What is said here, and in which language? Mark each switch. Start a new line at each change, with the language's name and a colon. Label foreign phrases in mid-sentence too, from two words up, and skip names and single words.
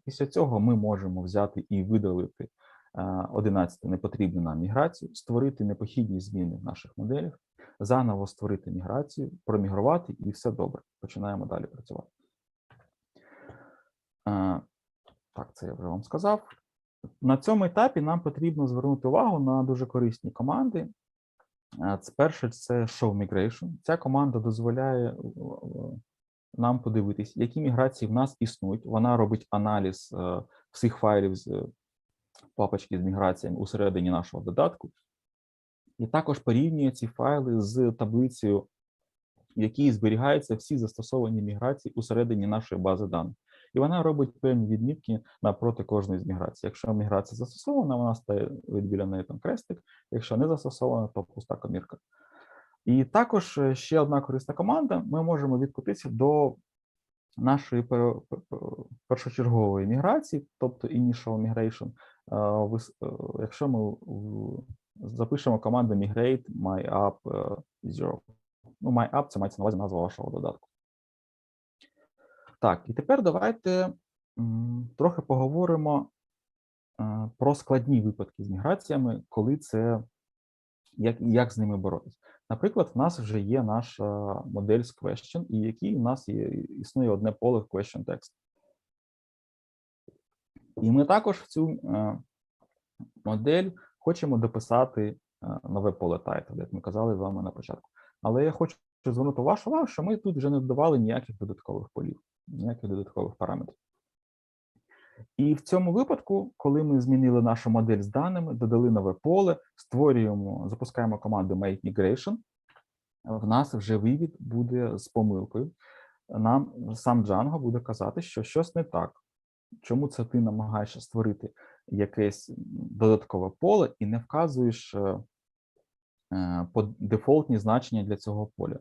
Ukrainian: Після цього ми можемо взяти і видалити 11-ту непотрібну нам міграцію, створити непохідні зміни в наших моделях, заново створити міграцію, промігрувати і все добре. Починаємо далі працювати. Так, це я вже вам сказав. На цьому етапі нам потрібно звернути увагу на дуже корисні команди. Перше – це
English: show migration.
Ukrainian: Ця команда дозволяє нам подивитись, які міграції в нас існують. Вона робить аналіз всіх файлів з папочки з міграціями усередині нашого додатку. І також порівнює ці файли з таблицею, в якій зберігаються всі застосовані міграції усередині нашої бази даних. І вона робить певні відмітки напроти кожної з міграцій. Якщо міграція застосована, вона стає біля неї там крестик, якщо не застосована, то пуста комірка. І також ще одна корисна команда, ми можемо відкотитися до нашої першочергової міграції, тобто
English: initial migration,
Ukrainian: якщо ми запишемо команду
English: migrate myapp
Ukrainian: 0. Ну, myapp – це мається на увазі назва вашого додатку. Так, і тепер давайте трохи поговоримо про складні випадки з міграціями, коли це, як з ними боротися. Наприклад, в нас вже є наша модель з question, і який у нас існує одне поле в
English: question text.
Ukrainian: І ми також в цю модель хочемо дописати нове поле title, як ми казали з вами на початку. Але я хочу звернути вашу увагу, що ми тут вже не додавали ніяких додаткових полів, ніяких додаткових параметрів. І в цьому випадку, коли ми змінили нашу модель з даними, додали нове поле, запускаємо команду
English: make migration,
Ukrainian: в нас вже вивід буде з помилкою. Нам сам Django буде казати, що щось не так. Чому це ти намагаєшся створити якесь додаткове поле і не вказуєш дефолтні значення для цього поля?